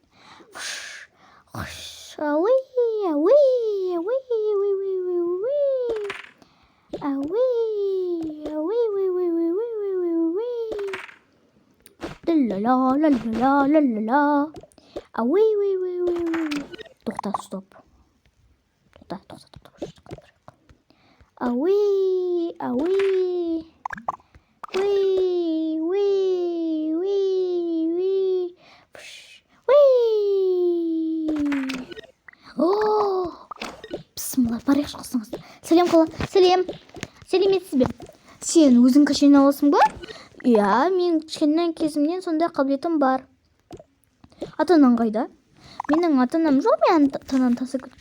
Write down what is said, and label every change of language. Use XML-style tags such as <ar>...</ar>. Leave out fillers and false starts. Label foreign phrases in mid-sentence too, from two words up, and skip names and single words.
<kk>Ауи, ауи, ауи, ауи, ауи, ауи, ауи, ауи, ауи. Ла-ла-ла, ла-ла-ла, ла-ла-ла. Ауи, ауи, ауи, ауи. Тоқта, стоп. Тоқта. Ауи, ауи. Уи, уи, уи, уи. Уи. О! Бісміллах, барайық шықсыңыз. Сәлем қала. Сәлем. Сәлеметсіз бе? Сен өзің кішкене аласың ба? Иә, мен кішкенен кезімнен сондай қабілетім бар. Ата-анаң қайда? Менің ата-анам жоқ, мен ата-анам тасып кеткен.</kk>